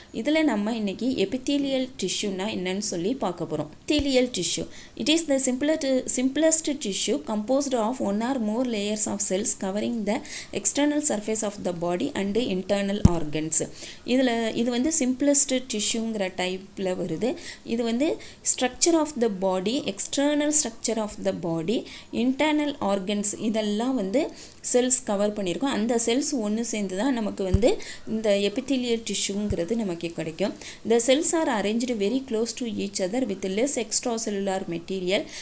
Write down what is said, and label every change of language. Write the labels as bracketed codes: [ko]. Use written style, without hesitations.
[ta] இதில் நம்ம இன்றைக்கி எபித்தீலியல் டிஷ்யூனா என்னன்னு சொல்லி பார்க்க போகிறோம். [en] Epithelial tissue it is the simplest tissue composed of one or more layers of cells covering the external surface of the body and internal organs. [ta] இது வந்து simplest tissueங்கிற டைப்பில் வருது. இது வந்து [en] structure of the body, external structure of the body, [ta] internal organs இதெல்லாம் வந்து cells cover பண்ணியிருக்கோம். அந்த செல்ஸ் ஒன்று சேர்ந்து தான் நமக்கு வந்து இந்த எபித்தீலியல் டிஷ்யூங்கிறது நமக்கு கிடைக்கும். [en] The cells are arranged very close to each other with less extracellular material.